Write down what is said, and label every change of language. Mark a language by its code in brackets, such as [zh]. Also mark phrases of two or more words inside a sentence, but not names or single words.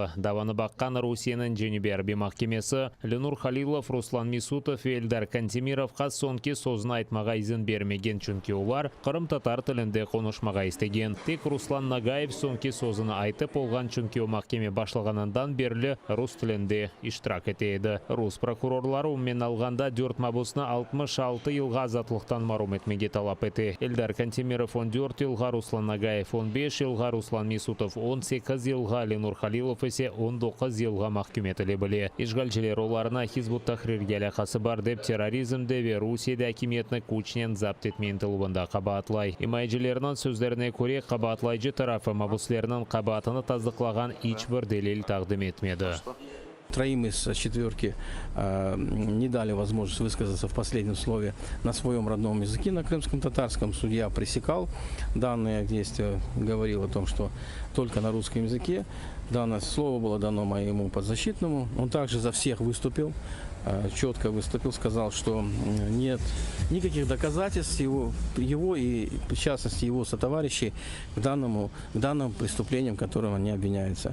[crh] Даваны баққан Русияның Женеве Арби махкемесі Ленур Халилов, Руслан Мисутов, Эльдар Кантемировқа сонки сөзін айтмаға изін бермеген, чүнки олар қырым татар тілінде конушмаға істеген. Тек Руслан Нагаев сонки сөзін айтып олған, чүнки о махкеме башлағанандан берлі рус тілінде иштирак етеді. Рус прокурорлары уммен алғанда 4 мабусны 66 жылға азатлықтан марум етмеге талап еті. Эльдар Кантемиров 14 жылға, Руслан Нагаев 15 жылға, Руслан Мисутов 18 жылға, Ленур Халилов есе 19 жылға махкүм етілі біле. Ишгалчылар оларына Хизбут Тахрирге алақасы бар деп терроризмде ве Русияда әкиметні күчінен запт етмен тылыбында қабатлай. Имайджылерінің сөздеріне көре қабатлайжы тарафы мабуслерінің қабатыны таздықлаған ичбір делил тақдым етмеді. [ru] Троим из 4 не дали возможность высказаться в последнем слове на своем родном языке, на крымском татарском. Судья пресекал данное действие, говорил о том, что только на русском языке. Данное слово было дано моему подзащитному. Он также за всех выступил, четко выступил, сказал, что нет никаких доказательств его и, в частности, его сотоварищей к данным преступлениям, которым они обвиняются.